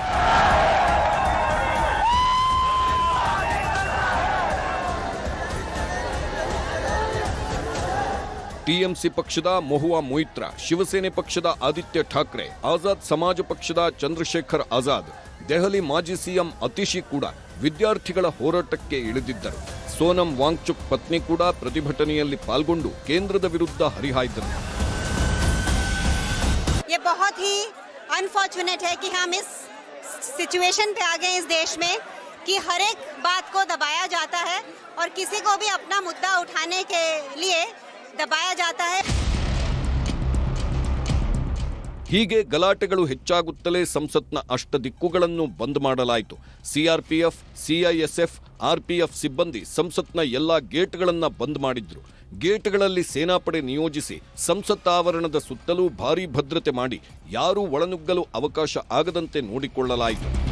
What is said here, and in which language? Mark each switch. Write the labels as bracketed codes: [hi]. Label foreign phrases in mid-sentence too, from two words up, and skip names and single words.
[kn] ಟಿಎಂಸಿ ಪಕ್ಷದ ಮೊಹುವಾ ಮೊಯಿತ್ರಾ, ಶಿವಸೇನೆ ಪಕ್ಷದ ಆದಿತ್ಯ ಠಾಕ್ರೆ, ಆಜಾದ್ ಸಮಾಜ ಪಕ್ಷದ ಚಂದ್ರಶೇಖರ್ ಆಜಾದ್, ದೆಹಲಿ ಮಾಜಿ ಸಿಎಂ ಅತಿಶಿ ಕೂಡ ವಿದ್ಯಾರ್ಥಿಗಳ ಹೋರಾಟಕ್ಕೆ ಇಳಿದಿದ್ದರು. ಸೋನಂ ವಾಂಗ್ಚುಕ್ ಪತ್ನಿ ಕೂಡ ಪ್ರತಿಭಟನೆಯಲ್ಲಿ ಪಾಲ್ಗೊಂಡು ಕೇಂದ್ರದ ವಿರುದ್ಧ ಹರಿಹಾಯ್ದರು. [hi] ये बहुत ही अनफॉर्चुनेट है कि हम इस सिचुएशन पे आ गए इस देश में कि हर एक बात को दबाया जाता है और किसी को भी अपना मुद्दा उठाने के लिए दबाया जाता है. [kn] ಹೀಗೆ ಗಲಾಟೆಗಳು ಹೆಚ್ಚಾಗುತ್ತಲೇ ಸಂಸತ್ನ ಅಷ್ಟದಿಕ್ಕುಗಳನ್ನು ಬಂದ್ ಮಾಡಲಾಯಿತು. ಸಿಆರ್ಪಿಎಫ್, ಸಿಐಎಸ್ಎಫ್, ಆರ್ಪಿಎಫ್ ಸಿಬ್ಬಂದಿ ಸಂಸತ್ನ ಎಲ್ಲಾ ಗೇಟ್ಗಳನ್ನು ಬಂದ್ ಮಾಡಿದ್ರು. ಗೇಟ್ಗಳಲ್ಲಿ ಸೇನಾಪಡೆ ನಿಯೋಜಿಸಿ ಸಂಸತ್ ಆವರಣದ ಸುತ್ತಲೂ ಭಾರೀ ಭದ್ರತೆ ಮಾಡಿ ಯಾರೂ ಒಳನುಗ್ಗಲು ಅವಕಾಶ ಆಗದಂತೆ ನೋಡಿಕೊಳ್ಳಲಾಯಿತು.